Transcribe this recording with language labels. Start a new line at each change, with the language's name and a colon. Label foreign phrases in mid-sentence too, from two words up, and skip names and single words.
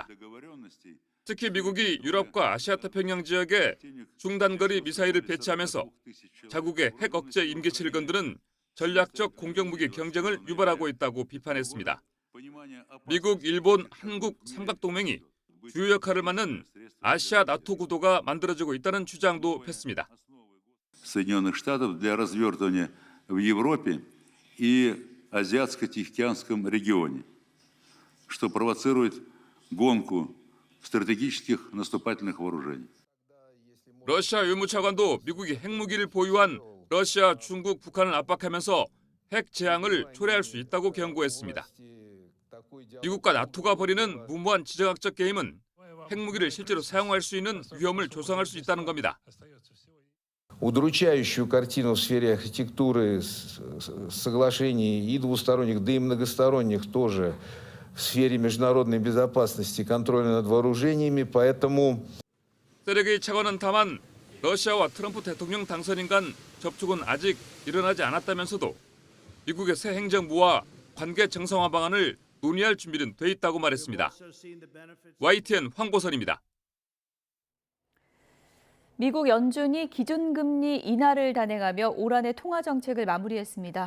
Korean: 특히 미국이 유럽과 아시아 태평양 지역에 중단거리 미사일을 배치하면서 자국의 핵 억제 임계치를 건드는 전략적 공격무기 경쟁을 유발하고 있다고 비판했습니다. 미국, 일본, 한국 삼각동맹이 주요 역할을 맡는 아시아 나토 구도가 만들어지고 있다는 주장도 폈습니다.
Russian: Соединенных Штатов для развертывания в Европе и Азиатско-Тихоокеанском регионе, что провоцирует гонку стратегических наступательных вооружений.
Korean: 러시아 외무차관도 미국이 핵무기를 보유한 러시아, 중국, 북한을 압박하면서 핵 재앙을 초래할 수 있다고 경고했습니다. 미국과 나토가 벌이는 무모한 지정학적 게임은 핵무기를 실제로 사용할 수 있는 위험을 조성할 수 있다는 겁니다.
Russian: Удручающую картину в сфере архитектуры соглашений и двусторонних, да и многосторонних тоже в сфере международной безопасности, контроля над вооружениями, поэтому...
Korean: 세르게이 차관은 다만 러시아와 트럼프 대통령 당선인 간 접촉은 아직 일어나지 않았다면서도 미국의 새 행정부와 관계 정상화 방안을 논의할 준비는 돼 있다고 말했습니다. YTN 황보선입니다. 미국 연준이 기준금리 인하를 단행하며 올 한해 통화 정책을 마무리했습니다.